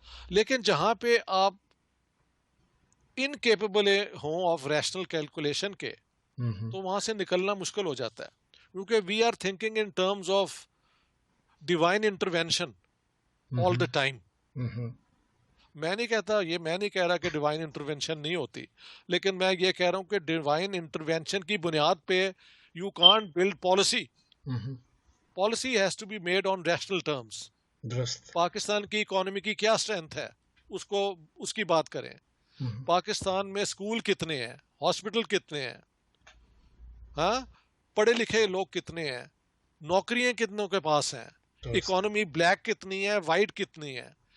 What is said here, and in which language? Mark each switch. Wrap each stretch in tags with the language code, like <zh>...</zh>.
<ur>لیکن جہاں پہ آپ انکیپیبل ہوں آف ریشنل کیلکولیشن کے, تو وہاں سے نکلنا مشکل ہو جاتا ہے, کیونکہ</ur> <en>We are thinking in terms of divine intervention all the time.</en> <ur>میں نہیں کہہ رہا کہ ڈیوائن انٹروینشن نہیں ہوتی, لیکن میں یہ کہہ رہا ہوں کہ ڈیوائن انٹروینشن کی بنیاد پہ</ur> <en>you can't build policy. Policy has to be made on rational terms.</en> <ur>Pakistan کی اکانومی کی کیا اسٹرینتھ ہے اس کی بات کریں. پاکستان میں اسکول کتنے ہیں, ہاسپٹل کتنے ہیں, ہاں پڑھے لکھے لوگ کتنے ہیں, نوکریاں کتنوں کے پاس ہیں, اکانومی بلیک کتنی ہے, وائٹ کتنی ہے.</ur>